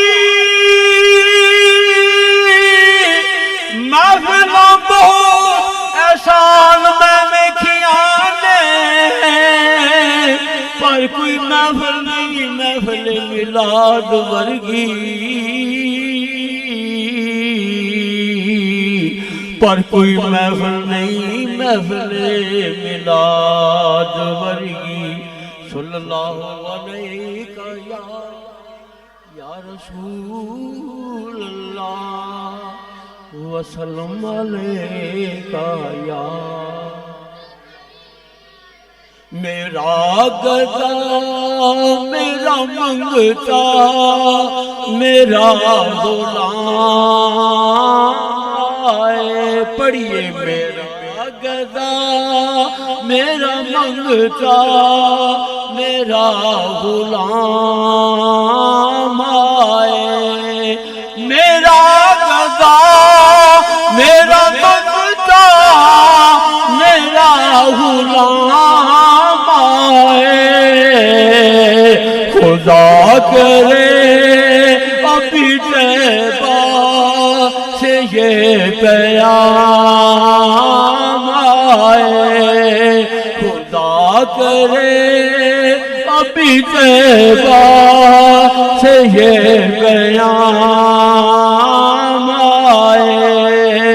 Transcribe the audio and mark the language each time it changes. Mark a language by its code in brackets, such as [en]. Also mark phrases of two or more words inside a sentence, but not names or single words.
[pa] محفلاں بہت احسان میں ویکھیاں نے، پر کوئی محفل نہیں محفل میلاد ورگی. پر کوئی محفل نہیں محفل میلاد ورگی. [ar] صلى الله عليه يا رسول الله وسلم عليك يا. [ur] میرا گدا میرا منگتا میرا غلام، پڑھیے میرا گدا میرا منگتا میرا غلام آئے. میرا گدا میرا منگتا میرا غلام آئے. خدا کرے ابھی طیبہ سے یہ پیام آئے. خدا کرے ابھی طیبہ سے یہ پیام آئے.